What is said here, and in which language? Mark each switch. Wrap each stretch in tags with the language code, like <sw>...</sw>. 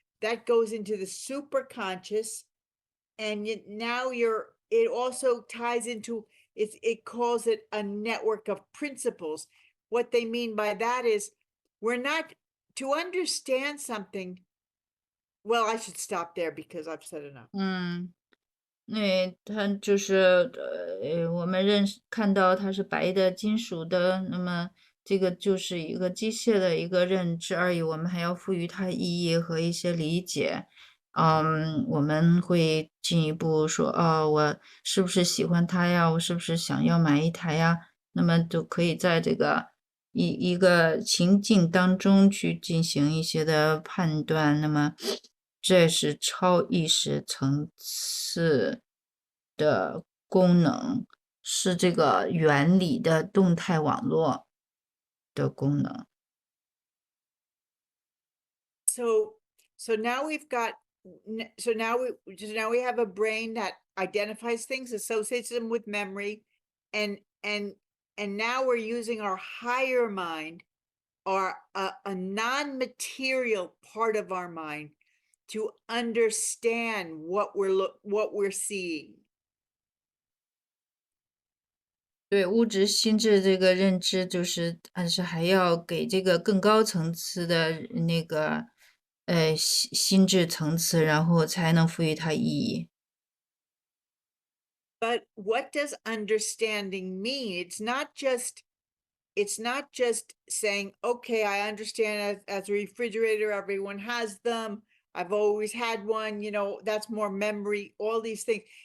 <en>That goes into the superconscious, and it also ties into it calls it a network of principles. What they mean by that is we're not to understand something. Well, I should stop there because I've said enough.</en> <zh>那它就是我们看到它是白的、金属的，那么这个就是一个机械的一个认知而已，我们还要赋予它意义和一些理解。我们会进一步说，我是不是喜欢它呀？我是不是想要买一台呀？那么就可以在这个一个情境当中去进行一些的判断。那么这是超意识层次的功能，是这个原理的动态网络的功能。</zh> <en>So now we've got so now we have a brain that identifies things, associates them with memory, and now we're using our higher mind, or a non-material part of our mind, to understand what we're seeing.</en> <zh>对物质心智这个认知，就是还要给这个更高层次的那个心智层次，然后才能赋予它意义。</zh> <en>But what does understanding mean? It's not just saying, okay, I understand as a refrigerator, everyone has them. I've always had one, you know, that's more memory, all these things.</en>